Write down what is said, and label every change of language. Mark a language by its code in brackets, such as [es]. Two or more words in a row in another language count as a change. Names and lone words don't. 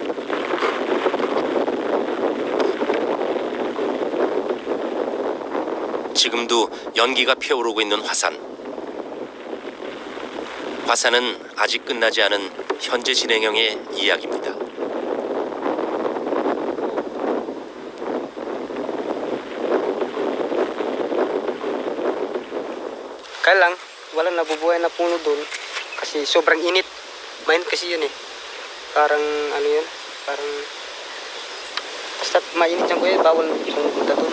[ko] 지금도 연기가 피어오르고 있는 화산. 화산은 아직 끝나지 않은 현재 진행형의 이야기입니다. [tl] Kailan? walang nabubuhay na puno doon kasi sobrang init. Mainit kasi yun eh. Parang ano yun, parang basta mainit yan kuya, bawal pumunta doon.